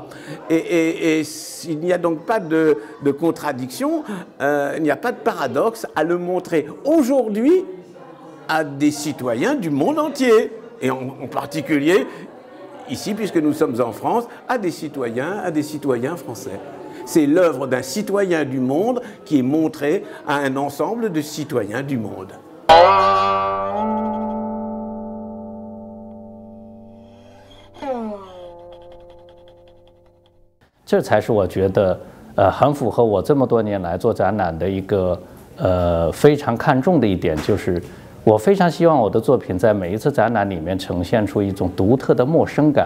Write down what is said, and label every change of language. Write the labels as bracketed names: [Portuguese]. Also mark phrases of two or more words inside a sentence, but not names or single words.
[French] Et il n'y a donc pas de contradiction, il n'y a pas de paradoxe à le montrer aujourd'hui à des citoyens du monde entier, et en particulier ici, puisque nous sommes en France, à des citoyens français. C'est l'œuvre d'un citoyen du monde qui est montrée à un ensemble de citoyens du monde. [Chinese] 这才是我觉得很符合我这么多年来做展览的一个非常看重的一点，就是我非常希望我的作品在每一次展览里面呈现出一种独特的陌生感。